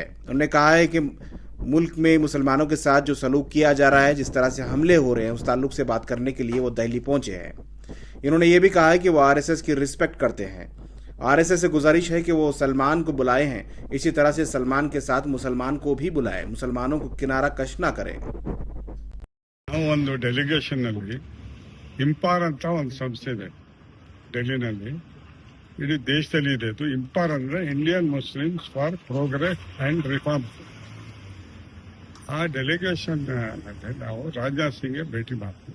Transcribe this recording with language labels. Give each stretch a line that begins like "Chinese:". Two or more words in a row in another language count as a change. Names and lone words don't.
Hindi: उन्होंने कहा है कि मुल्क में मुसलमानों के साथ जो सलूक किया जा रहा है, जिस तरह से हमले हो रहे हैं, उस ताल्लुक से बात करने के लिए वो दिल्ली पहुंचे हैं। इन्होंने ये भी कहा है कि वो RSS की रिस्पेक्ट करते हैं। RSS से गुजारिश है कि वो सलमान को बुलाए हैं, इसी तरह से सलमान के साथ मुसलमान को भी बुलाए, मुसलमानों को किनारा कश ना करें।
Kannada: ಒಂದು ಡೆಲಿಗೇಷನ್ ನಲ್ಲಿ ಇಂಪಾರ್ ಅಂತ ಒಂದು ಸಂಸ್ಥೆ ಇದೆ ಡೆಲ್ಲಿನಲ್ಲಿ, ಇಡೀ ದೇಶದಲ್ಲಿ ಇದೆ. ಇದು ಇಂಪಾರ್ ಅಂದ್ರೆ ಇಂಡಿಯನ್ ಮುಸ್ಲಿಮ್ಸ್ ಫಾರ್ ಪ್ರೋಗ್ರೆಸ್ ಅಂಡ್ ರಿಫಾರ್ಮ್. ಆ ಡೆಲಿಗೇಷನ್ ನಾವು ರಾಜನಾಥ್ ಸಿಂಗ್ಗೆ ಭೇಟಿ ಮಾಡ್ತೀವಿ.